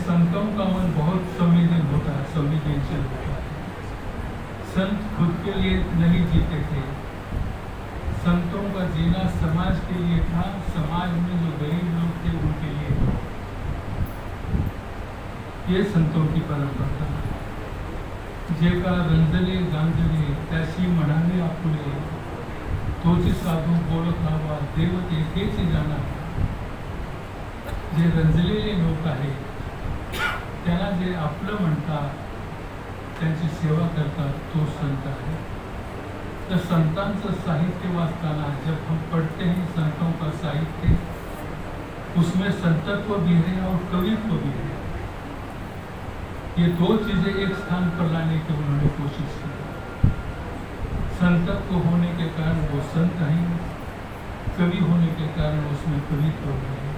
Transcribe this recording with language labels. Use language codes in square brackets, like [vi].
[hi] संतों का मन बहुत संवेदन होता है, संवेदनशील होता है। संत खुद के लिए नहीं जीते थे, संतों का जीना समाज के लिए था, समाज में जो गरीब लोग थे उनके लिए था। ये संतों की परंपरा था। [mr] जे का रंजले गांजले त्याशी म्हणाले आपुले, तोची साधू बोलत राहावा देव तेथेच जाणार. जे रंजलेले लोक आहेत त्यांना जे आपलं म्हणतात, त्यांची सेवा करतात, तो संत आहे. तर संतांचं साहित्य वाचताना [hi] जब हम पढ़ते हैं संतों का साहित्य, उसमें संतत्व भी है और कवित्व भी है. ये दो चीजें एक स्थान पर लाने की उन्होंने कोशिश की. संतत्व होने के कारण वो संत हैं, कवि होने के कारण उसमें कवित्व है.